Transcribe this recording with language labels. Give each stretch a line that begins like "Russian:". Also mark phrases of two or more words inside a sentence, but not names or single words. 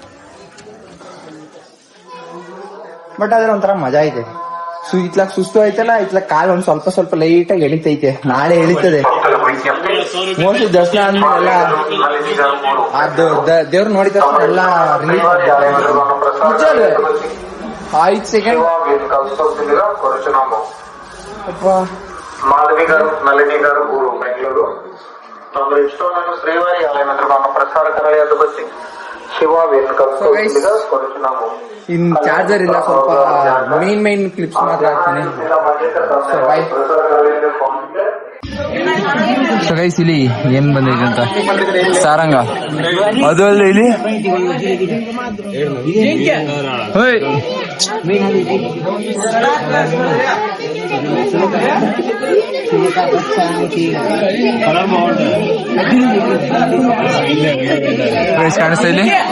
Kannada: ಬಟ್ ಅದ್ರ ಒಂಥರ ಮಜಾ ಐತೆ. ಇತ್ಲಾಗ ಸುಸ್ತು ಐತಲ್ಲ, ಇತ್ಲಾಗ ಕಾಲು ಒಂದ್ ಸ್ವಲ್ಪ ಲೈಟಾಗಿ ಎಳಿತೈತೆ. ನಾಳೆ ಎಳಿತದೆ ಮೋಸ್ಟ್ಲಿ ದರ್ಶನ ಆದ್ಮೇಲೆ ಎಲ್ಲ ಅದು ದೇವ್ರ ನೋಡಿದ ತಕ್ಷಣ ಎಲ್ಲ ರಿಲೀಫ್. 5 ಸೆಕೆಂಡ್
Telugu: మాధవి గారు, నళిని గారు, ఊరు బెంగళూరు. తమరు ఇష్టమైన శ్రీవారి ఆలయమంతా ప్రసారకరాలి అడ్డుకొచ్చి ಶಿವ ಕೊಡುತ್ತಿನಾము.
Kannada: ಇನ್ ಚಾರ್ಜರ್ ಇಲ್ಲ, ಸ್ವಲ್ಪ ಮೈನ್ ಕ್ಲಿಪ್ಸ್ ಮಾತ್ರ ಹಾಕ್ತೀನಿ.
English: so guys
Kannada: ಇಲ್ಲಿ ಏನ್ ಬಂದೈತೆ ಅಂತ ಸಾರಂಗ. ಅದು ಅಲ್ಲ ಇಲ್ಲಿ ಕಾಣಿಸ್ತಾ ಇಲ್ಲಿ.